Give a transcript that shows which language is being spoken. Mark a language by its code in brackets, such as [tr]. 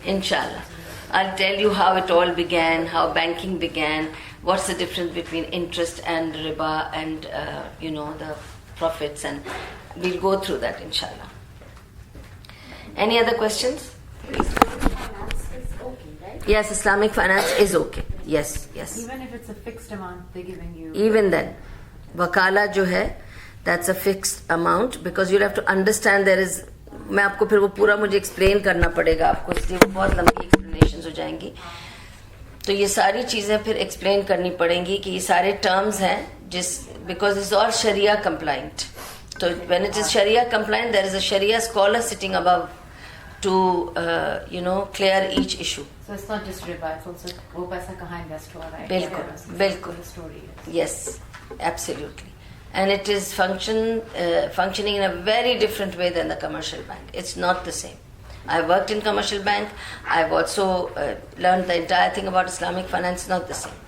[en] Inshallah, I'll tell you how it all began, how banking began, what's the difference between interest and riba, and the profits, and we'll go through that, inshallah. Any other questions? Islamic finance is okay, right? Yes, Islamic finance is okay. Yes. Even if it's a fixed amount they're giving you. Even then, [hi] वकाला जो है, [en] That's a fixed amount because you'll have to understand there is. [hi] मैं आपको फिर वो पूरा मुझे explain करना पड़ेगा आपको, इसलिए वो बहुत लंबी एक्सप्लेनेशंस हो जाएंगी. तो ये सारी चीजें फिर एक्सप्लेन करनी पड़ेंगी कि ये सारे टर्म्स हैं जिस [en] Because it's all sharia compliant. तो when it is sharia compliant there is a sharia scholar sitting above to clear each issue. So it's not just riba, it's also [hi] wo paisa kahan invest hua raha hai. Bilkul, bilkul. [en] The story is. Yes, absolutely. And it is functioning in a very different way than the commercial bank. It's not the same. I've worked in commercial bank. I've also learned the entire thing about Islamic finance. Not the same.